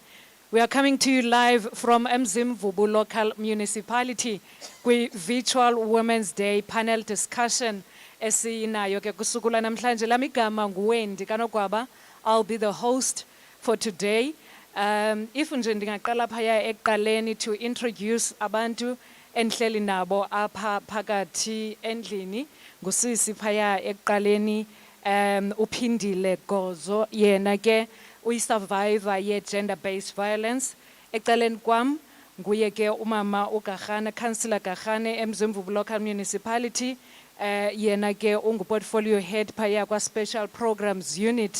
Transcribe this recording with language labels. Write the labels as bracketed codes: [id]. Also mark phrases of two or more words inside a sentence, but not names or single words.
[en] We are coming to you live from Umzimvubu local municipality kwi virtual Women's Day panel discussion [xh] esinayo ke kusukula namhlanje. Lamigama nguwendi kanogwaba. [en] I'll be the host for today. [xh] If nje ndingaqala phaya ekuqaleni [en] to introduce [xh] abantu enhleli nabo apha phakathi endlini ngusisi phaya ekuqaleni uphindile Gozo yena ke uyisurvivor ye [en] gender based violence. [xh] Eceleni kwam nguye ke umama uGagane, Councillor Gagane Umzimvubu local municipality, yena ke ungu [en] portfolio head [xh] phaya kwa [en] special programs unit.